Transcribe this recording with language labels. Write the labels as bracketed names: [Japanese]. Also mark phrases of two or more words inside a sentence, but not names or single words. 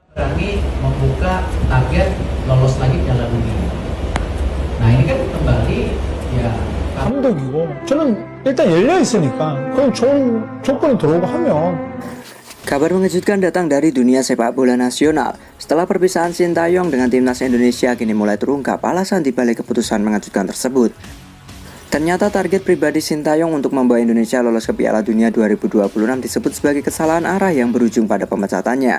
[Indonesian] berani membuka target lolos lagi Piala Dunia. Nah ini kan kembali ya [Korean] 감독이고 저는 일단 열려 있으니까 그럼 좋은 조건이 들어오고 하면. [Indonesian] Kabar mengejutkan datang dari dunia sepak bola nasional. Setelah perpisahan Sintayong dengan timnas Indonesia, kini mulai terungkap alasan dibalik keputusan mengejutkan tersebut. Ternyata target pribadi Sintayong untuk membawa Indonesia lolos ke Piala Dunia 2026 disebut sebagai kesalahan arah yang berujung pada pemecatannya.